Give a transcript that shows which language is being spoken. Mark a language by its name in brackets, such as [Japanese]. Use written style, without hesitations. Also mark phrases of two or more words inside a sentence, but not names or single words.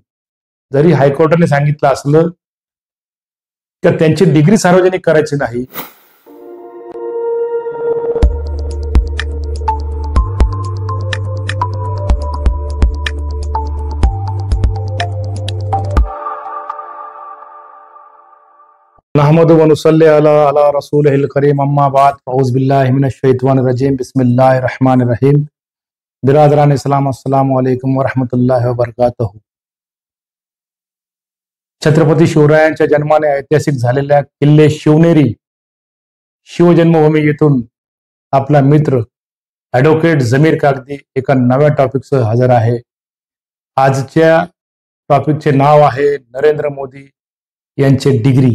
[Marathi] जरी हायकोर्टाने सांगितलं असलं तर त्यांची डिग्री सार्वजनिक करायची नाही. [Arabic] نحمده ونصلي على رسوله الكريم أما بعد أعوذ بالله من الشيطان الرجيم بسم الله الرحمن الرحيم. [Urdu] برادران اسلام [Arabic] السلام عليكم ورحمة الله وبركاته. [Marathi] छत्रपती शिवरायांच्या जन्माने ऐतिहासिक झालेल्या किल्ले शिवनेरी शिवजन्मभूमी येथून आपला मित्र ॲडव्होकेट जमीर कागदी एका नव्या टॉपिकसह हजर आहे. आजच्या टॉपिकचे नाव आहे नरेंद्र मोदी यांचे डिग्री.